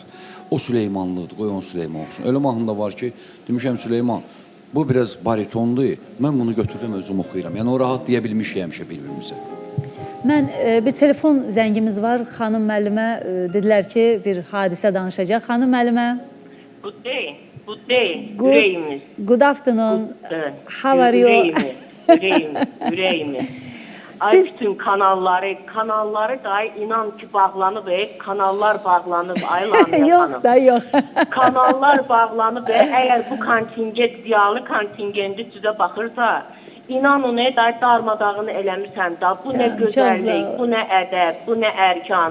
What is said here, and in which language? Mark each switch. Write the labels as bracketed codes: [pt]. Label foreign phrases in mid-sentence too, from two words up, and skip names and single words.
[az] O Süleymanlıqdır, qoy onu Süleyman olsun. Ölüm mahnında var ki, demişəm Süleyman, bu biraz baritondur, mən bunu götürürəm, özüm oxuyuram. Yəni o rahat deyə bilmişik həmişə bir-birimizə. Mən bir telefon zəngimiz var. Xanım müəllimə dedilər ki, bir hadisə danışacaq. Xanım müəllimə. [en] Good day. Good day. Ürəyimiz. Good afternoon. How are you? [az] Ürəyimiz. Ay bütün kanalları da inan ki bağlanıb, kanallar bağlanıb, ay Lamiyə xanım. Yox da, yox. Kanallar bağlanıb, əgər bu kontingent, ziyalı kontingendi sizə baxırsa, İnan o nə darmadağını eləmirsən da, bu nə gözəllik, bu nə ədəb, bu nə ərkan.